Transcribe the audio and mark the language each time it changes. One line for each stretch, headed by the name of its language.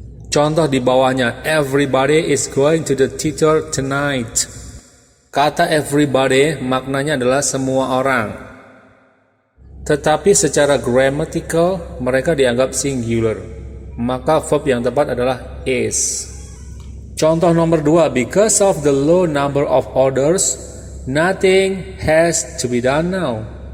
Indonesian: Contoh di bawahnya,
English: everybody is going to the theater tonight.
Indonesian: Kata everybody maknanya adalah semua orang. Tetapi secara grammatical mereka dianggap singular. Maka verb yang tepat adalah is. Contoh nomor 2,
English: because of the low number of orders, nothing has to be done now.